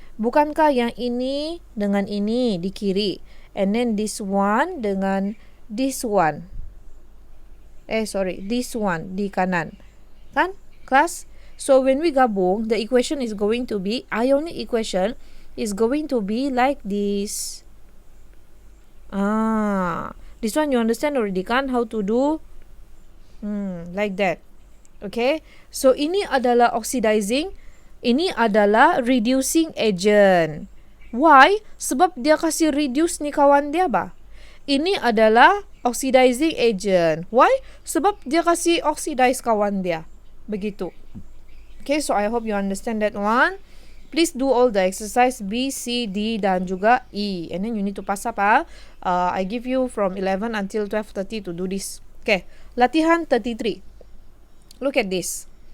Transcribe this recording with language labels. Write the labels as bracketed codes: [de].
[ms] Bukankah yang ini dengan ini di kiri, [en] and then this one [ms] dengan [en] this one, [ms] this one di kanan, kan kelas? [en] So when we [ms] gabung, [en] the equation is going to be, ionic equation is going to be like this. This one you understand already [ms] kan, [en] how to do like that. Okay, so [ms] ini adalah [en] oxidizing [ms] Ini adalah reducing agent. [en] Why? [ms] Sebab dia kasih reduce ni kawan dia ba. Ini adalah oxidizing agent. [en] Why? [ms] Sebab dia kasih oxidize kawan dia. Begitu. [en] Okay, so I hope you understand that one. Please do all the exercise B, C, D [ms] dan juga [en] E. And then you need to pass up. I give you from 11 until 12:30 to do this. Okay, [ms] latihan [en] 33. Look at this.